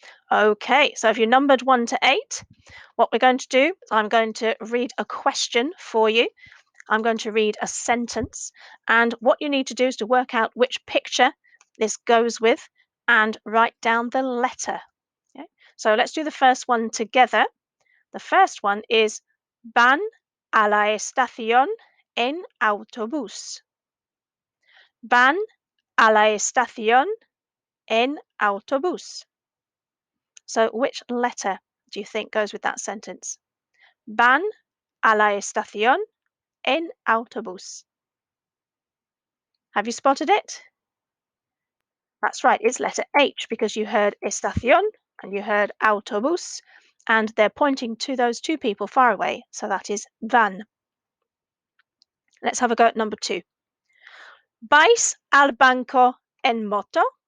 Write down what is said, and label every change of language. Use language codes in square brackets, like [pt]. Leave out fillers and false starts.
[en] Okay, so if you numbered 1 to 8, what we're going to do, I'm going to read a question for you. I'm going to read a sentence, and what you need to do is to work out which picture this goes with and write down the letter. Okay? So let's do the first one together. [es] The first one is van a la estación en autobús. Van a la estación en autobús. [en] So which letter do you think goes with that sentence? [es] Van a la estación en autobús. [en] Have you spotted it? That's right, it's letter H because you heard estación and you heard autobús, and they're pointing to those two people far away, so that is van. Let's have a go at number 2. [es] ¿Vais al banco en moto?